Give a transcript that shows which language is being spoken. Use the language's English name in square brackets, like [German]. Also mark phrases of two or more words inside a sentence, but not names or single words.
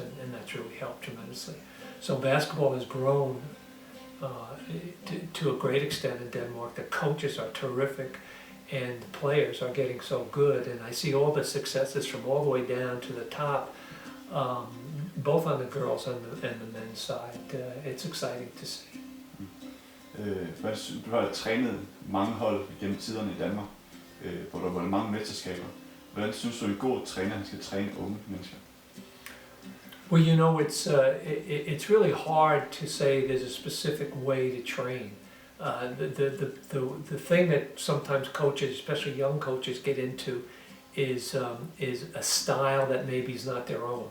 [English] And that's really helped tremendously. So basketball has grown to a great extent in Denmark. The coaches are terrific, and the players are getting so good. And I see all the successes from all the way down to the top, both on the girls and the men's side. It's exciting to see. [Danish] Du har trænet mange hold gennem tiderne i Danmark, hvor der har været mange mesterskaber. Hvordan synes du, en god træner skal træne unge mennesker? [English] Well, you know, it's really hard to say there's a specific way to train. The thing that sometimes coaches, especially young coaches, get into is a style that maybe is not their own.